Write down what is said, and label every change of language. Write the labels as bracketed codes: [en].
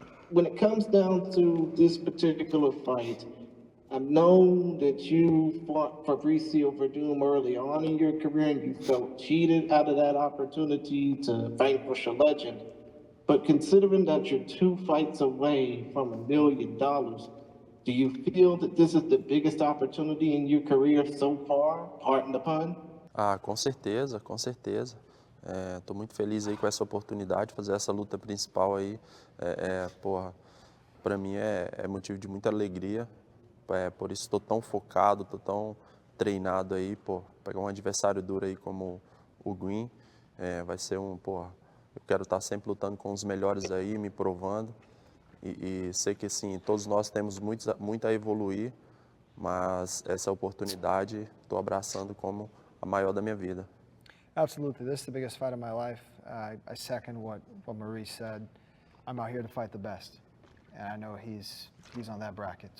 [en] When it comes down to this particular fight, I know that you fought Fabricio Verdum early on in your career and you felt cheated out of that opportunity to vanquish a legend. But considering that you're 2 fights away from $1 million, do you feel that this is the biggest opportunity in your career so far? Pardon the pun? [pt] Ah, com certeza, com certeza. Tô muito feliz aí com essa oportunidade de fazer essa luta principal aí. Porra, pra mim é motivo de muita alegria. Por isso estou tão focado, tô tão treinado aí, pô. Pegar um adversário duro aí como o Greene, vai ser porra, eu quero estar sempre lutando com os melhores aí, me provando. E sei que, assim, todos nós temos muito a evoluir, mas essa oportunidade estou abraçando como a maior da minha vida. [en] Absolutely. This is the biggest fight of my life. I second what Maurice said. I'm out here to fight the best, and I know he's on that bracket.